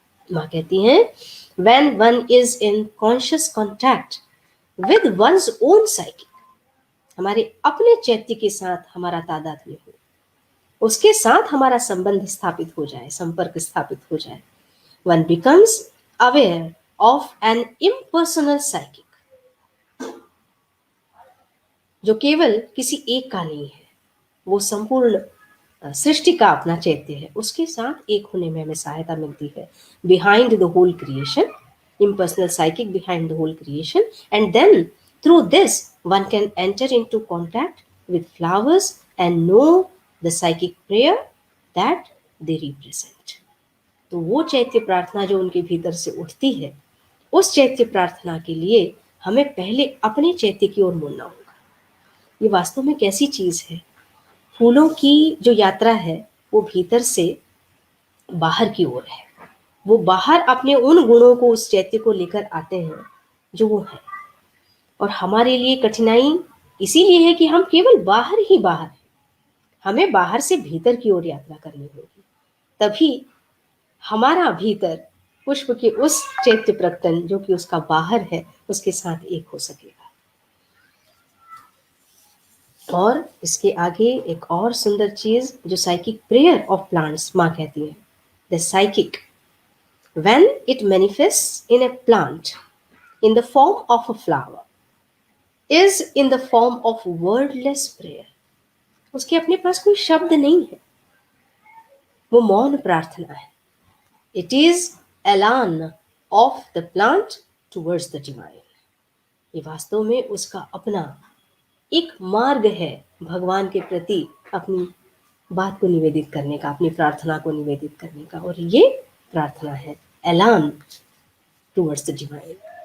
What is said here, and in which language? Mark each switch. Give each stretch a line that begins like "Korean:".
Hindi: माँ कहती हैं
English: when one is in conscious contact with one's own psychic,
Hindi: हमारे अपने चैत्य के साथ हमारा तादात्म्य हो, उसके साथ हमारा संबंध स्थापित हो जाए, संपर्क स्थापित हो जाए,
English: one becomes aware of an impersonal psychic,
Hindi: जो केवल किसी एक का नहीं है, वो संपूर्ण सृष्टि का अपना चैत्य है, उसके साथ एक होने में हमें सहायता मिलती है।
English: Behind the whole creation, impersonal psychic behind the whole creation, and then through this one can enter into contact with flowers and know the psychic prayer that they represent।
Hindi: तो वो चैत्य प्रार्थना जो उनके भीतर से उठती है, उस चैत्य प्रार्थना के लिए हमें पहले अपने चैत्य की ओर मुड़ना होगा। ये वास्तव में कैसी चीज है, फूलों की जो यात्रा है वो भीतर से बाहर की ओर है। वो बाहर अपने उन गुणों को, उस चैत्य को लेकर आते हैं जो वो है। और हमारे लिए कठिनाई इसीलिए है कि हम केवल बाहर ही बाहर हैं। हमें बाहर से भीतर की ओर यात्रा करनी होगी, तभी हमारा भीतर पुष्प के उस चैत्य प्रकटन जो कि उसका बाहर है उसके साथ एक हो सकेगा। और इसके आगे एक और सुंदर चीज जो
English: psychic prayer of plants
Hindi: माँ कहती है,
English: The psychic when it manifests in a plant in the form of a flower is in the form of wordless prayer।
Hindi: उसके अपने पास कोई शब्द नहीं है, वो मौन प्रार्थना है।
English: It is elan of the plant towards the divine।
Hindi: ये वास्तव में उसका अपना एक मार्ग है भगवान के प्रति अपनी बात को निवेदित करने का, अपनी प्रार्थना को निवेदित करने का, और ये प्रार्थना है
English: Elan towards the divine.